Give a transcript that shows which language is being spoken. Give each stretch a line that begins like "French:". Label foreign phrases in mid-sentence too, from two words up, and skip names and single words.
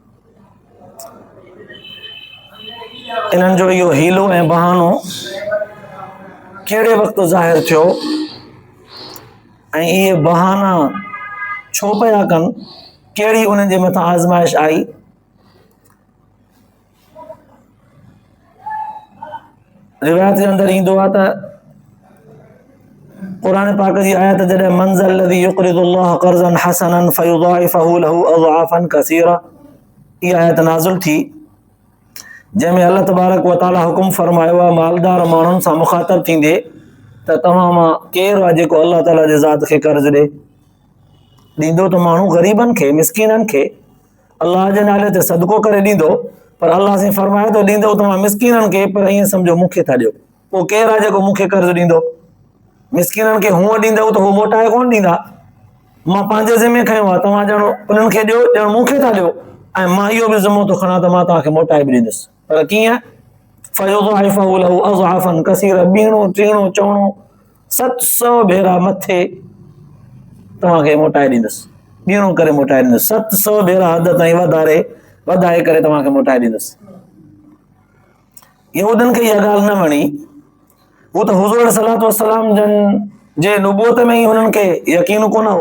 Sindhi: इन्हनि जो इहो हीलो ऐं बहानो कहिड़े वक़्तु ज़ाहिर थियो ऐं इहे बहाना छो पिया कनि, कहिड़ी उन्हनि जे मथां आज़माइश आई. रिवायत जे अंदरि ईंदो आहे त क़ुर पाक जी आयत जॾहिं
Arabic: من ذا الذي يقرض الله قرضا حسنا فيضاعفه له أضعافا كثيرة,
Sindhi: इहा आयत नाज़िल थी जंहिंमें अल्लाह तबारक व तआला हुकुम फरमायो आहे मालदार माण्हुनि सां मुख़ातब थींदे त तव्हां मां केरु आहे जेको अल्लाह ताला जे ज़ात खे कर्ज़ ॾे. ॾींदो त माण्हू ग़रीबनि खे मिसकीननि खे अल्लाह जे नाले ते सदको करे ॾींदो, पर अल्लाह साईं फरमाए थो ॾींदो तव्हां मिसकीननि खे, पर ईअं सम्झो मूंखे था ॾियो. पोइ केरु आहे जेको मूंखे कर्ज़ ॾींदो? मिसकीननि खे हूअं ॾींदव त हू मोटाए कोन ॾींदा. मां पंहिंजे ज़िमे खयो आहे, तव्हां ॼण उन्हनि खे ॾियो ॼण मूंखे था ॾियो ऐं मां इहो बि ज़िमो थो खणां त मां तव्हांखे मोटाए बि ॾींदुसि. पर कीअं?
Arabic: فيضاعفه له أضعافا كثيرة,
Sindhi: ॿीणो टीणो चवणो 700 भेरा मथे तव्हांखे मोटाए ॾींदुसि, ॿीणो करे मोटाए ॾींदुसि, 700 भेरा हद ताईं वधाए करे तव्हांखे मोटाए ॾींदुसि. यहूदियुनि खे इहा ॻाल्हि न वणी. हू त हुज़ूर सलातो वसलाम जन जे नुबूअत में ई हुननि खे यकीन कोन हो.